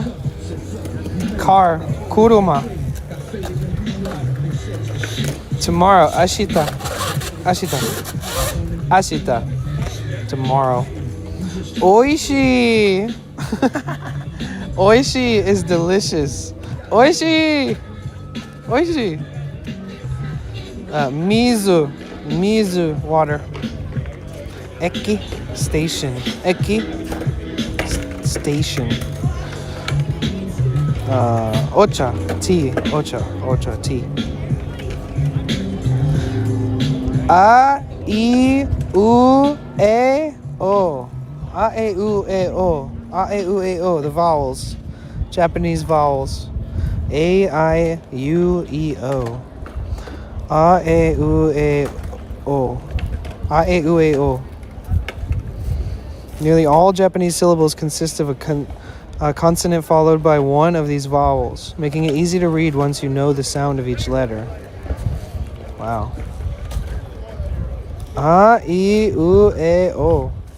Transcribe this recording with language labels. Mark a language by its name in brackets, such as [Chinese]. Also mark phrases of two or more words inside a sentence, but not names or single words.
[English] Car. Kuruma. Tomorrow. Ashita. Tomorrow. Oishi. Oishi is delicious. [Japanese] おいしい。水, [English] water. Eki, station. Station. Ocha, tea. Ocha, tea. [Japanese] あ、い、う、え、お. あ、え、う、え、お。あ、え、う、え、お, [English] the vowels. Japanese vowels. [Japanese] あ、い、う、え、お. あ、え、う、え、お. あ、え、う、え、お. [English] Nearly all Japanese syllables consist of a consonant followed by one of these vowels, making it easy to read once you know the sound of each letter. [Japanese] Wow. あ、い、う、え、お.